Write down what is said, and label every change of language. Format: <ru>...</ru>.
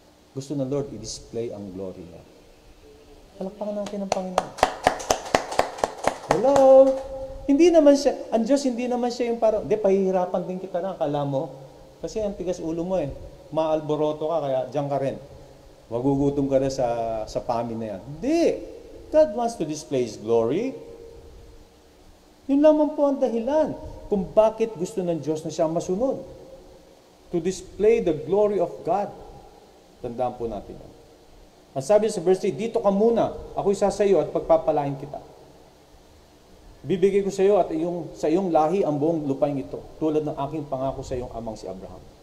<tl>Gusto ng Lord i-display ang glory niya. Palakpakan natin ang Panginoon. Hello? Hindi naman siya, ang Diyos hindi naman siya yung parang, pahihirapan din kita na, akala mo. Kasi ang tigas ulo mo maalboroto ka, kaya diyan ka rin. Magugutom ka na sa famine na yan. Hindi.</tl> <en>God wants to display His glory.</en> <tl>Yun lamang po ang dahilan kung bakit gusto ng Diyos na siya masunod.</tl> <en>To display the glory of God.</en> <tl>Tandaan po natin yan. Ang sabi sa verse 3, dito ka muna, ako'y sasayo at pagpapalain kita. Bibigay ko sa iyo at sa iyong lahi ang buong lupain ito, tulad ng aking pangako sa iyong amang si Abraham.</tl>